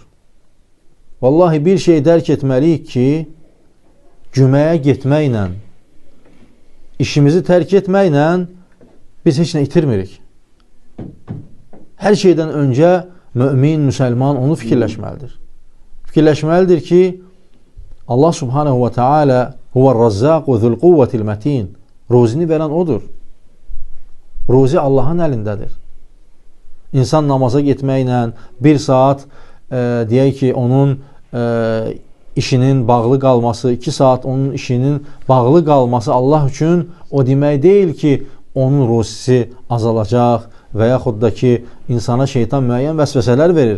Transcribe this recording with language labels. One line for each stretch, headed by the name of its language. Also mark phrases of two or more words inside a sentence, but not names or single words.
Azerbaijani: Vallahi bir şey dərk etməliyik ki, cüməyə getməklə, işimizi tərk etməklə biz heç nə itirmirik. Hər şeydən öncə mömin, müsəlman onu fikirləşməlidir. Fikirləşməlidir ki,
Arabic: الله سبحانه وتعالى هو الرزاق و ذو القوة المتين.
Azerbaijani: Ruzini verən odur. Ruzi Allahın əlindədir. İnsan namaza getməklə bir saat deyək ki, onun işinin bağlı qalması, 2 saat onun işinin bağlı qalması Allah üçün o demək deyil ki, onun ruzisi azalacaq və yaxud da ki, insana şeytan müəyyən vəsvəsələr verir.